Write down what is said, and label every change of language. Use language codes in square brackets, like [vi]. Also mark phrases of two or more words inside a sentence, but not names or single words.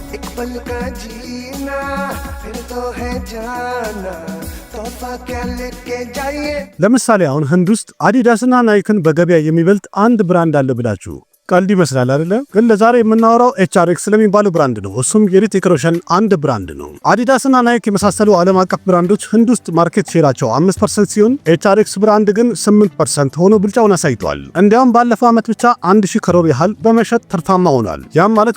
[hi] एक पल का जीना फिर तो है जाना तोहफा क्या लेके जाइए [am] ለምሳሌ አሁን ህንድ ውስጥ አዲዳስና ናይክን በገበያ የሚበልጥ አንድ ብራንድ አለ ብላችሁ ቀልድ ይመስላል አይደለ? ግን ለዛሬ የምናወራው ኤችአርኤክስ ስለሚባለው ብራንድ ነው። እሱም የሪቲክ ሮሽን አንድ ብራንድ ነው። አዲዳስና ናይክ የመሳሰሉ ዓለም አቀፍ ብራንዶች ህንድ ውስጥ ማርኬት ሼራቸው 5% ሲሆን ኤችአርኤክስ ብራንድ ግን 8% ሆኖ ብልጫውን አሳይቷል። እንዲያውም ባለፈው ዓመት ብቻ 1000 ከሮር ያህል በመሸጥ ትርፋማ ሆኗል። ያም ማለት